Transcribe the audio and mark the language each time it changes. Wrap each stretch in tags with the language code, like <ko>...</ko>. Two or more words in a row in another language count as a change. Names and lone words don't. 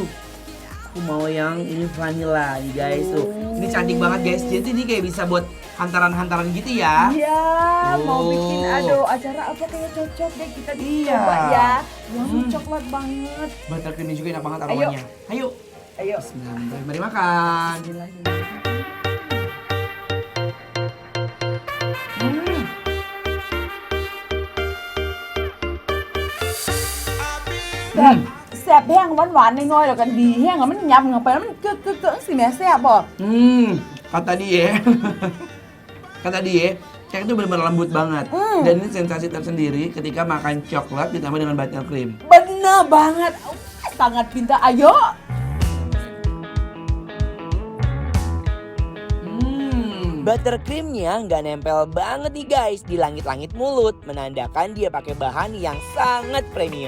<id>Aku mau yang ini vanilla nih guys tuh. Ini cantik banget guys. Jadi ini kayak bisa buat hantaran-hantaran gitu ya. Iya, mau Oh. bikin acara apa kayak cocok deh kita coba ya. Wangi coklat banget. Buttercream juga enak banget aromanya. Ayo. Ayo. Bismillah. Mari makan.</id> <th>แซ่บแห้งหวานๆน้อยๆแล้วกันดีแห้งอะมันยำเข้าไปแล้วมันกึกๆสิแม่แซ่บบ่</th> <id>Kata dia. Kata dia, cake itu benar-benar lembut banget. Dan ini sensasi tersendiri ketika makan coklat ditambah dengan buttercream. Bener banget. Sangat pintar. Ayo. Buttercreamnya nggak nempel banget nih guys di langit-langit mulut, menandakan dia pakai bahan yang sangat premium.</id>